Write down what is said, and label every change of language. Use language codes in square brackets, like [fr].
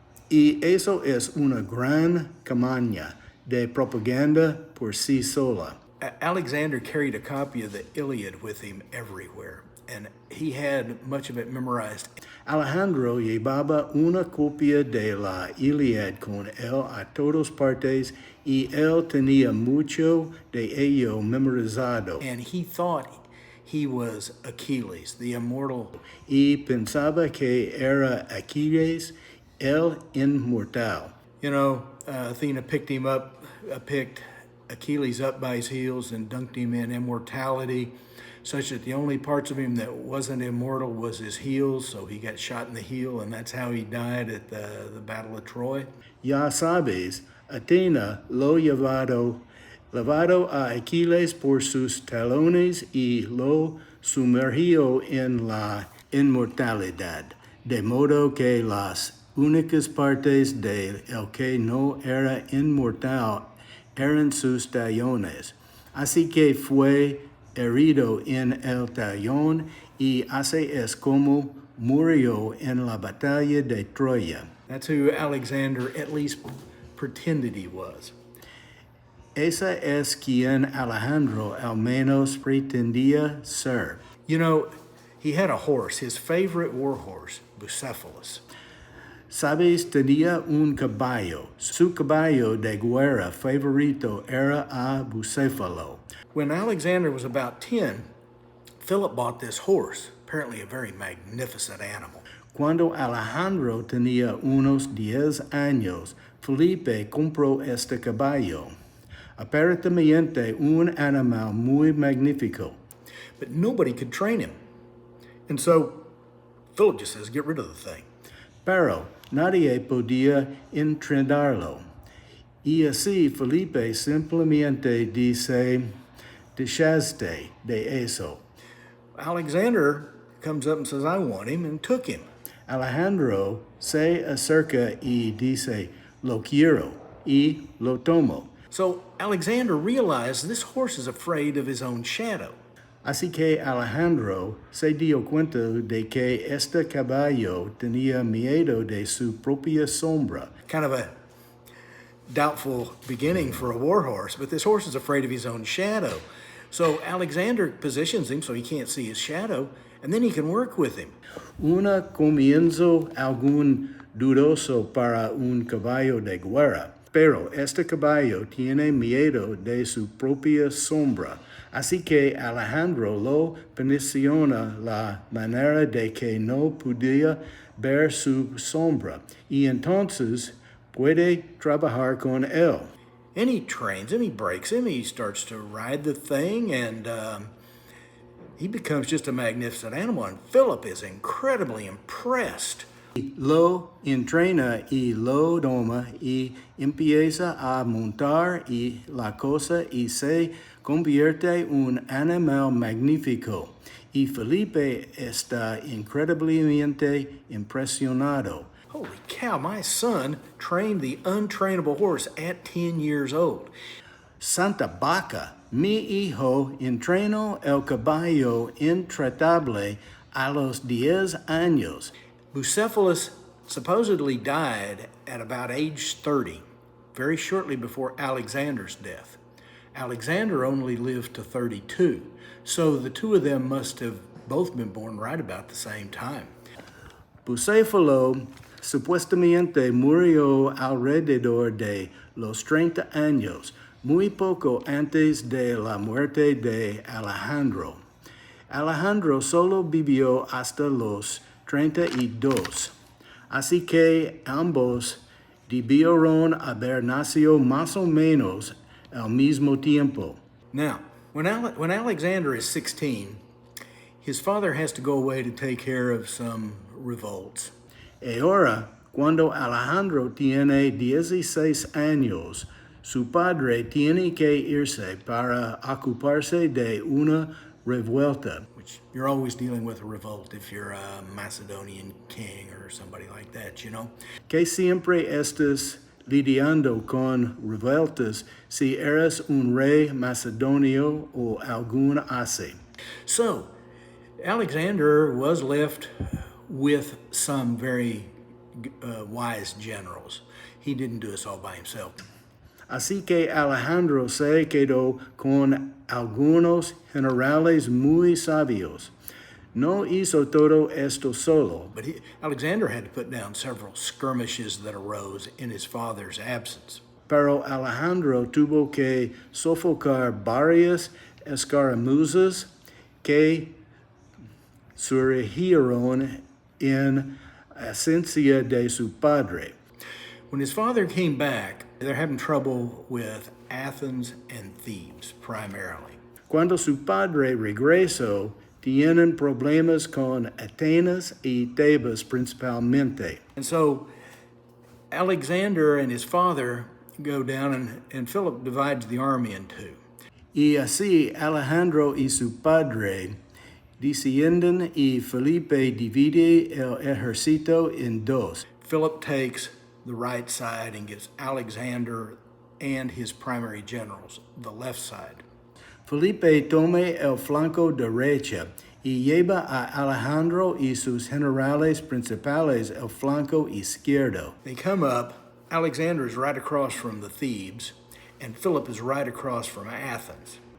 [es] Y eso es una gran campaña de propaganda por sí sola. [en] Alexander carried a copy of the Iliad with him everywhere. and he had much of it memorized. [es] Alejandro llevaba una copia de la Iliad con él a todas partes y él tenía mucho de ello memorizado. [en] And he thought he was Achilles, the immortal. [es] Y pensaba que era Achilles, el inmortal. [en] You know, Athena picked Achilles up by his heels and dunked him in immortality, such that the only parts of him that wasn't immortal was his heels, so he got shot in the heel, and that's how he died at the Battle of Troy. [es] Ya sabes, Athena lo llevado a Aquiles por sus talones y lo sumergió en la inmortalidad, de modo que las únicas partes de el que no era inmortal eran sus tallones. Así que fue herido en el tallón y así es como murió en la batalla de Troya. [en] That's who Alexander at least pretended he was. [es] Esa es quien Alejandro al menos pretendía ser. [en] You know, he had a horse, his favorite war horse, Bucephalus. [es] Sabes, tenía un caballo. Su caballo de guerra favorito era a Bucéfalo. [en] When Alexander was about 10, Philip bought this horse, apparently a very magnificent animal. [es] Cuando Alejandro tenía unos 10 años, Felipe compró este caballo. Aparentemente un animal muy magnífico. [en] But nobody could train him. And so Philip just says, get rid of the thing. [es] Pero nadie podía entrenarlo. Y así Felipe simplemente dice, deshazte de eso. [en] Alexander comes up and says, I want him, and took him. [es] Alejandro se acerca y dice, lo quiero, y lo tomo. [en] So Alexander realized this horse is afraid of his own shadow. [es] Así que Alejandro se dio cuenta de que este caballo tenía miedo de su propia sombra. [en] Kind of a doubtful beginning for a war horse, but this horse is afraid of his own shadow. So Alexander positions him so he can't see his shadow, and then he can work with him. [es] Una comienzo algún dudoso para un caballo de guerra, pero este caballo tiene miedo de su propia sombra. Así que Alejandro lo posiciona la manera de que no podía ver su sombra, y entonces puede trabajar con él. [en] And he trains him, he breaks him, he starts to ride the thing, and he becomes just a magnificent animal. And Philip is incredibly impressed. [es] Lo entrena y lo doma y empieza a montar y la cosa y se convierte un animal magnífico. Y Felipe está increíblemente impresionado. [en] Holy cow, my son trained the untrainable horse at 10 years old. [es] Santa Vaca, mi hijo entrenó el caballo intratable a los 10 años. [en] Bucephalus supposedly died at about age 30, very shortly before Alexander's death. Alexander only lived to 32, so the two of them must have both been born right about the same time. [es] Bucéfalo supuestamente murió alrededor de los 30 años, muy poco antes de la muerte de Alejandro. Alejandro solo vivió hasta los 32, así que ambos debieron haber nacido más o menos al mismo tiempo. [en] Now, when Alexander is 16, his father has to go away to take care of some revolts. [es] Ahora, cuando Alejandro tiene 16 años, su padre tiene que irse para ocuparse de una revuelta. [en] Which you're always dealing with a revolt if you're a Macedonian king or somebody like that, you know? [es] Que siempre estás lidiando con revueltas si eres un rey macedonio o algún así. [en] So, Alexander was left with some very wise generals. He didn't do this all by himself. [es] Así que Alejandro se quedó con algunos generales muy sabios. No hizo todo esto solo, [en] But Alexander had to put down several skirmishes that arose in his father's absence. [es] pero Alejandro tuvo que sofocar varias escaramuzas que surgieron en ausencia de su padre. [en] When his father came back, they're having trouble with Athens and Thebes primarily. [es] Cuando su padre regresó, tienen problemas con Atenas y Tebas principalmente. [en] And so Alexander and his father go down, and Philip divides the army in two. [es] Y así Alejandro y su padre descienden y Felipe divide el ejército en dos. [en] Philip takes the right side and gives Alexander and his primary generals the left side. [es] Felipe tome el flanco derecha y lleva a Alejandro y sus generales principales el flanco izquierdo. [en] They come up, Alexander is right across from the Thebes, and Philip is right across from Athens.